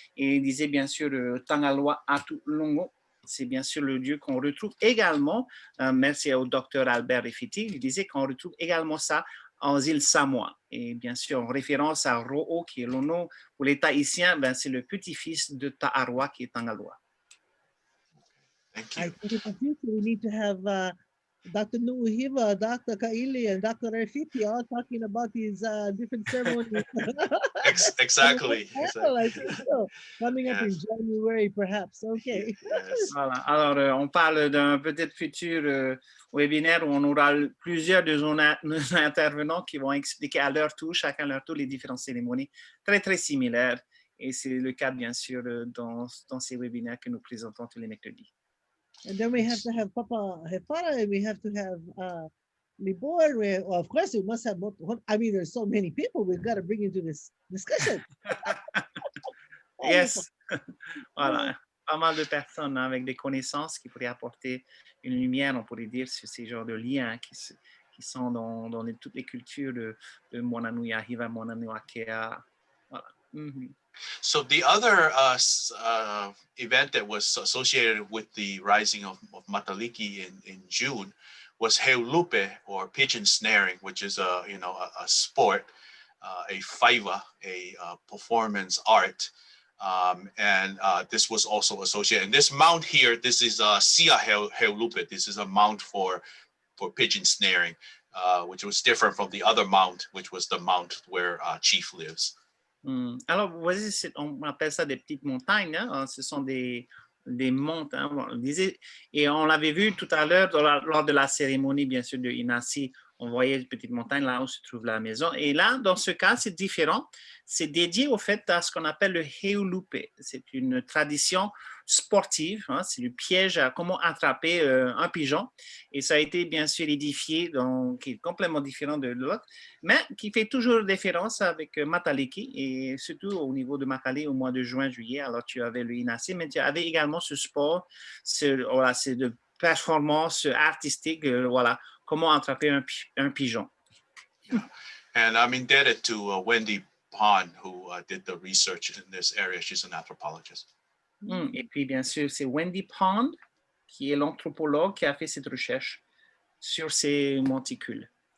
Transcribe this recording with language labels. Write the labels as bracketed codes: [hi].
[fr] Et il disait, bien sûr, Tangaloa Atu Longo. C'est bien sûr le dieu qu'on retrouve également, merci au docteur Albert Rafiti, il disait qu'on retrouve également ça aux îles Samoa. Et bien sûr, en référence à Ro'o, qui est Lono, pour les Tahitiens, c'est le petit-fils de Ta'aroa, qui est Tangaloa. [en] Thank you. I think in the future we need to have Dr. Nuuhiwa, Dr. Kaʻili, and Dr. Rafiti all talking about these different ceremonies. Exactly. I think so. Coming up in January, perhaps. Okay. Yes. [fr] Voilà. Alors, on parle d'un peut-être futur webinaire où on aura plusieurs de nos intervenants qui vont expliquer à leur tour, chacun à leur tour, les différentes cérémonies très, très similaires. Et c'est le cas, bien sûr, dans ces webinaires que nous présentons tous les mercredis. [en] And then we have to have Papa Hefara, and we have to have Libor. Well, of course, we must have multiple. I mean, there's so many people we've got to bring into this discussion. Yes. Voilà. [fr] Pas mal de personnes avec des connaissances qui pourraient apporter une lumière, on pourrait dire, sur ces genres de liens qui sont dans toutes les cultures de Moananui Hiva, Moananui Akea. Voilà. [en] So the other event that was associated with the rising of Matailiki in June was Heulupe, or pigeon snaring, which is a sport, a whaiva, a performance art, and this was also associated. And this mount here, this is Sia Heulupe. This is a mount for pigeon snaring, which was different from the other mount, which was the mount where Chief lives. [fr] Alors, vous voyez, on appelle ça des petites montagnes. Hein? Ce sont des montes. Hein? Et on l'avait vu tout à l'heure lors de la cérémonie, bien sûr, de Inasi. On voyait une petite montagne là où se trouve la maison. Et là, dans ce cas, c'est différent. C'est dédié au fait à ce qu'on appelle le Heulupe. C'est une tradition sportive. Hein? C'est le piège à comment attraper un pigeon. Et ça a été bien sûr édifié, donc, qui est complètement différent de l'autre, mais qui fait toujours référence avec Matailiki, et surtout au niveau de Makale au mois de juin, juillet. Alors, tu avais le Inasi, mais tu avais également ce sport, c'est de performance artistique, voilà, comment attraper un pigeon. [en] Yeah. And I'm indebted to Wendy Pond, who did the research in this area. She's an anthropologist. [fr] Et puis, bien sûr, c'est Wendy Pond, qui est l'anthropologue qui a fait cette recherche sur ces monticules.